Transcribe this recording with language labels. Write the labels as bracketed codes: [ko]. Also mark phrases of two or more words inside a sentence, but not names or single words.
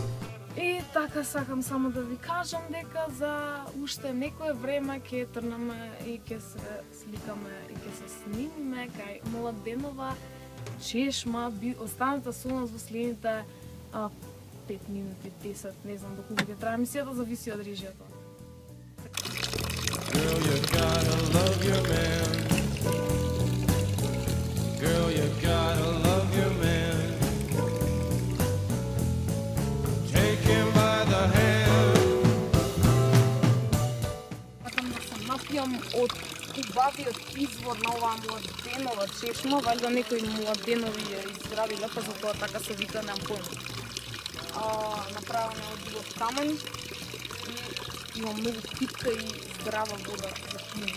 [mk] И така сакам само да ви кажам дека за уште некое време ќе трнаме и ќе се сликаме и ќе се снимиме кај Младенова чешма. Останете со нас во следните 5 минути, 10, не знам доколку ќе трае емисијата, зависи од режијата. [en] Girl, you gotta love your man. Girl, you gotta love your man. Take him by the hand. [mk] Сакам да се напијам од убавиот извор на оваа Младенова чешма, валјда некои Младенови ја изградиле, па затоа така се вика, немам појма. Направено од убав камен и има многу питка и здрава вода за пиење.